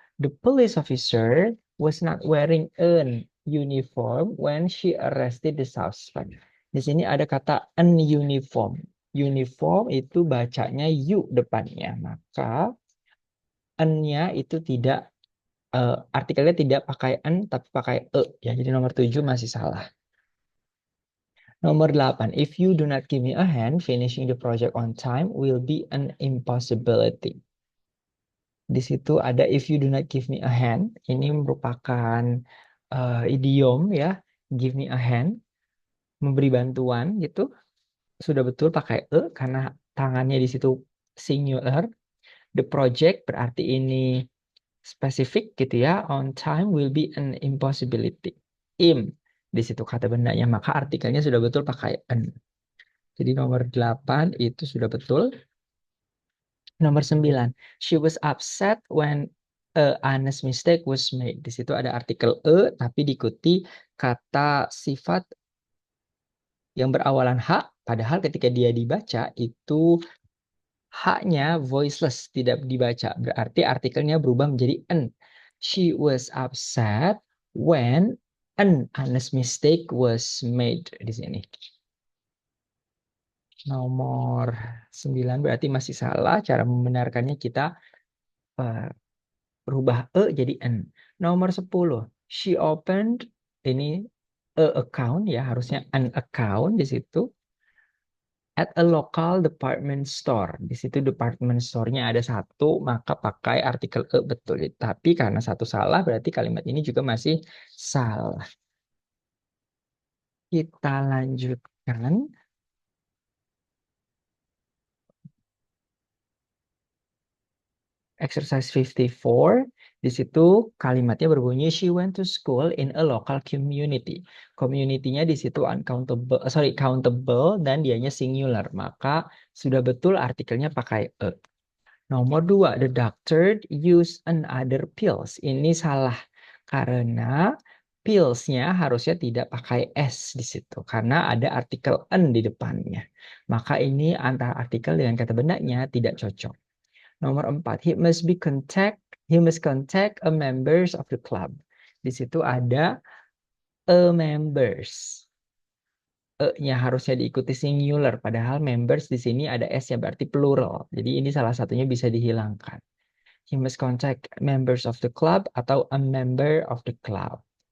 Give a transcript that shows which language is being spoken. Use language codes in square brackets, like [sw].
[en] The police officer was not wearing an uniform when she arrested the suspect. [id] Di sini ada kata an uniform. Uniform itu bacanya u depannya. Maka an-nya itu tidak artikelnya tidak pakai an tapi pakai e ya. Jadi nomor 7 masih salah. Nomor 8. [en] If you do not give me a hand, finishing the project on time will be an impossibility. [id] Di situ ada [en] if you do not give me a hand. [id] Ini merupakan idiom ya. [en] Give me a hand. [id] Memberi bantuan gitu. Sudah betul pakai e karena tangannya di situ singular. [en] The project [id] berarti ini spesifik gitu ya. [en] On time will be an impossibility. [id] Im. Di situ kata bendanya. Maka artikelnya sudah betul pakai an. Jadi nomor 8 itu sudah betul. Nomor 9. [en] She was upset when a honest mistake was made. [id] Di situ ada artikel e tapi diikuti kata sifat yang berawalan h. Padahal ketika dia dibaca itu h-nya voiceless, tidak dibaca. Berarti artikelnya berubah menjadi an. [en] She was upset when an honest mistake was made [id] di sini. Nomor 9 berarti masih salah. Cara membenarkannya kita rubah e jadi n. Nomor 10. [en] She opened [id] ini account ya, harusnya an account di situ. [en] At a local department store. [id] Di situ department store-nya ada satu, maka pakai artikel e betul. Tapi karena satu salah berarti kalimat ini juga masih salah. Kita lanjutkan. Exercise 54, di situ kalimatnya berbunyi [en] she went to school in a local community. [id] Community-nya di situ countable dan dianya singular. Maka sudah betul artikelnya pakai e. Nomor 2, [en] the doctor used another pills. [id] Ini salah karena pills-nya harusnya tidak pakai s di situ karena ada artikel an di depannya. Maka ini antara artikel dengan kata bendanya tidak cocok. Nomor 4, [en] he must contact a members of the club. [id] Di situ ada a members. E-nya harusnya diikuti singular, padahal members di sini ada s-nya berarti plural. Jadi ini salah satunya bisa dihilangkan. [en] He must contact members of the club atau a member of the club.